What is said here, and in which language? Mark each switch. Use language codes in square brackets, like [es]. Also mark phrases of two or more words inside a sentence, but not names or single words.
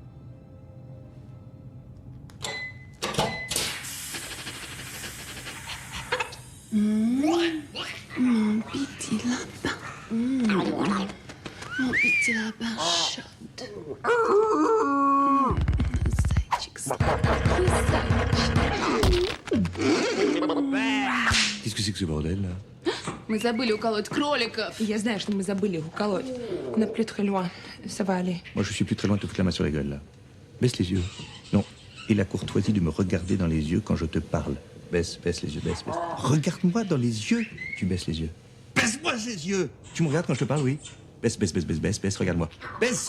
[fr] Mon petit lapin. Mon petit lapin chaude. Qu'est-ce que c'est que ce bordel, là? [ru] Мы забыли уколоть кроликов. Я знаю, что мы забыли уколоть. [fr] On n'est plus très loin. Ça va aller. Moi, je suis plus très loin de te foutre la main sur la gueule, là. Baisse les yeux. Non. Et la courtoisie de me regarder dans les yeux quand je te parle. Baisse les yeux, baisse. Regarde-moi dans les yeux. Tu baisses les yeux. Baisse-moi les yeux. Tu me regardes quand je te parle, oui. Baisse, regarde-moi. Baisse.